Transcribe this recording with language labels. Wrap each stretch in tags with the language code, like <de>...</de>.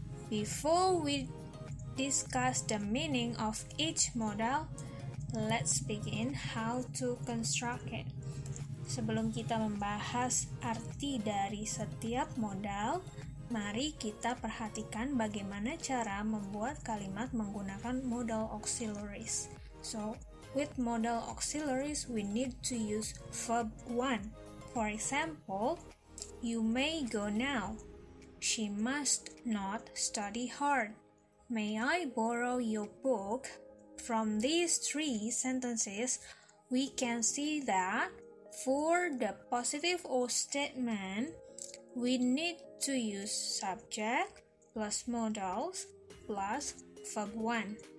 <en>Before we discuss the meaning of each modal, let's begin how to construct it.</en> <id>Sebelum kita membahas arti dari setiap modal, mari kita perhatikan bagaimana cara membuat kalimat menggunakan modal auxiliaries.</id> <en>So, with modal auxiliaries, we need to use verb 1. For example, you may go now. She must not study hard. May I borrow your book? From these 3 sentences, we can see that for the positive or statement, we need to use subject plus modals plus verb 1.</en>